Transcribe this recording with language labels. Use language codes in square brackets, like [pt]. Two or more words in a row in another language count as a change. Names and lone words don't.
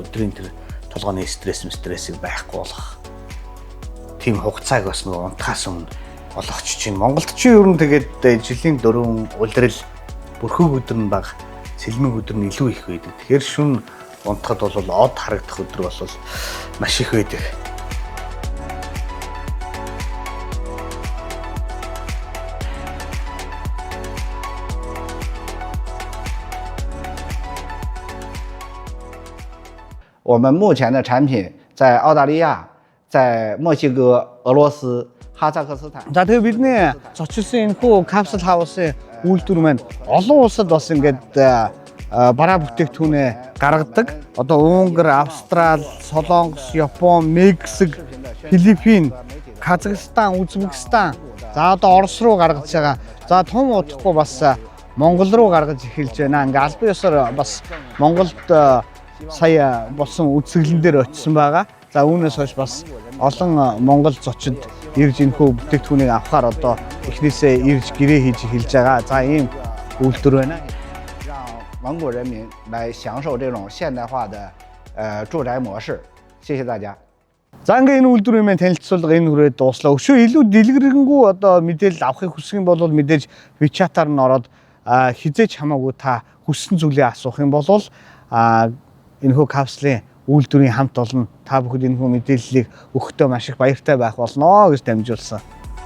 [mn] Өдрийн тэр толгойн стрессийг байхгүй болгох. Тийм хугацааг бас нэг унтахаас өмнө олгоч чинь. Монголд чи ер нь тэгээд жилийн 4 улирал бүрхэг өдөр нь бага, сэлмэг өдөр нь илүү их байдаг. Тэгэхээр шүн унтахад бол од харагдах өдөр бол маш их байдаг. [zh] 我们目前的产品在澳大利亚、在墨西哥、俄罗斯、哈萨克斯坦。 [mn] За тэгээ бидний зочилсан энэхүү капсул хаусын үйлдвэр маань олон улсад бас ингээд бараа бүтээгдэхүүнээ гаргадаг. Одоо Унгар, Австрал, Солонгос, Япон, Мексик, Филиппин, Казахстан, Узбекистан, за одоо Орос руу гаргаж байгаа. За том удахгүй бас Монгол руу гаргаж эхэлж байна. Ингээ албан ёсоор бас Монголд сая болсон үзэсгэлэн дээр очисон байгаа. За үүнээс хойш бас олон Монгол зочид ирж энэхүү бүтээгдэхүүнийг авахаар одоо эхнээсээ ирж гэрээ хийж эхэлж байгаа. За ийм үйлдвэр байна. [zh] 让蒙古人民来享受这种现代化的住宅模式。谢谢大家。 [mn] За ингээ энэ үйлдвэрийн маань танилцуулга энэ хүрээд дууслаа. Өшөө илүү дэлгэрэнгүй одоо мэдээлэл авахыг хүсэх юм бол мэдээж WeChat-аар нь ороод хизээч хамаагүй та хүссэн зүйлээ асуух юм бол энэхүү капсулын үйлдвэрийн хамт олон та бүхэд энэхүү мэдээллийг өгөхдөө маш их баяртай байх болно гэж дамжуулсан.